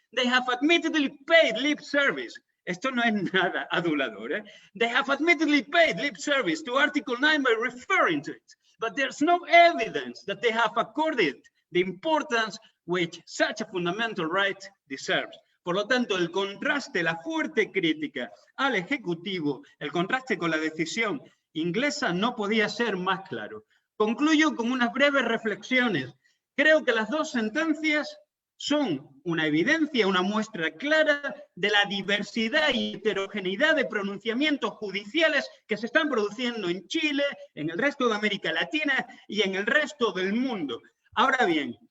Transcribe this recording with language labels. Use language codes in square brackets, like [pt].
[en] They have admittedly paid lip service. [es] Esto no es nada adulador, ¿eh? [en] They have admittedly paid lip service to Article 9 by referring to it, but there's no evidence that they have accorded the importance which such a fundamental right deserves. [es] Por lo tanto, el contraste, la fuerte crítica al Ejecutivo, el contraste con la decisión inglesa no podía ser más claro. Concluyo con unas breves reflexiones. Creo que las 2 sentencias son una evidencia, una muestra clara de la diversidad y heterogeneidad de pronunciamientos judiciales que se están produciendo en Chile, en el resto de América Latina y en el resto del mundo. Ahora bien,